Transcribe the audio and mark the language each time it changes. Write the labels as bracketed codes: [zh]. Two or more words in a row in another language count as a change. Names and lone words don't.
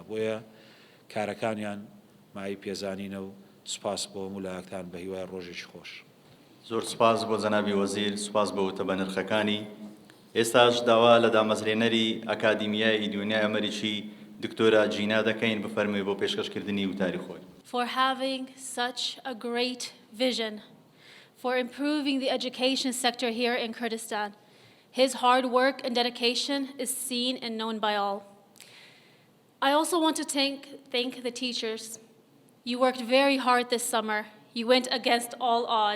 [ckb] بۆیە کارەکانیان مای پێزانینە و سپاس بۆ مولایەکتان بە هیوای ڕۆژێکی خۆش. زۆر سپاس بۆ جەنابی وەزیر، سپاس بە وتە بە نرخەکانی. ئێستاش داوا لە دامەزرێنەری ئەکادیمیای ئیدوینای ئەمریکی دکتۆرە جینا دەکەین بفەرمووی بۆ پێشکەشکردنی وتاری خۆی. [en] For having such a great vision for improving the education sector here in Kurdistan. His hard work and dedication is seen and known by all. I also want to thank the teachers. You worked very hard this summer. You went against all odds.